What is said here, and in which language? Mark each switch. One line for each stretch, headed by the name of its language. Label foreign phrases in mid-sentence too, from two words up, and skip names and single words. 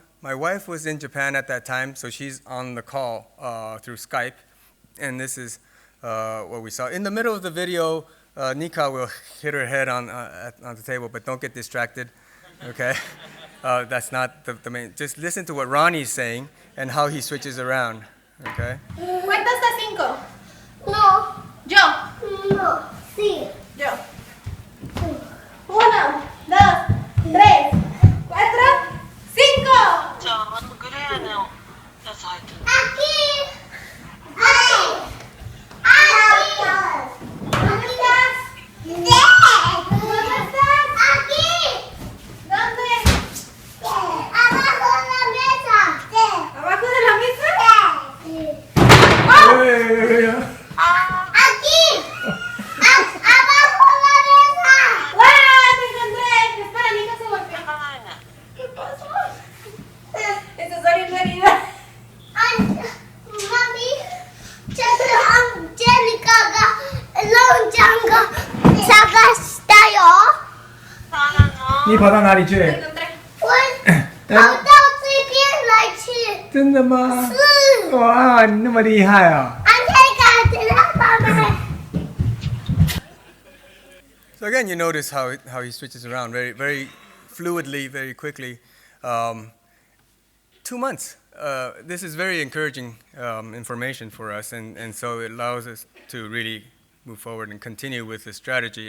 English: My wife was in Japan at that time, so she's on the call through Skype. And this is what we saw. In the middle of the video, Nika will hit her head on the table, but don't get distracted, okay? That's not the main. Just listen to what Ronnie's saying and how he switches around, okay?
Spanish: ¿Cuenta hasta 5? No, Yo. no, sí. Yo. 1, 2, 3, 4, 5.
Japanese: じゃあグレーのやつ入ってる。
Spanish: Aquí. Aquí. Aquí. ¿Dónde estás? ¿Dónde estás? Aquí. ¿Dónde? Abajo de la mesa. ¿Abajo de la mesa? Aquí. Abajo de la mesa. ¡Wow! ¡Te encontré! Espera, Nika se golpeó.
Japanese: 行かないね。
Spanish: ¿Qué pasó? Estás abriendo herida. Mami,
Korean: Angelica가 롱장가 사갔어요.
Chinese: 你跑到哪里去？
Spanish: Te encontré.
Chinese: 我跑到这边来吃。真的吗？是。哇，你那么厉害啊！ Angelica, 知道吗？
English: So again, you notice how he switches around very, very fluidly, very quickly. 2 months. This is very encouraging information for us, and so it allows us to really move forward and continue with the strategy.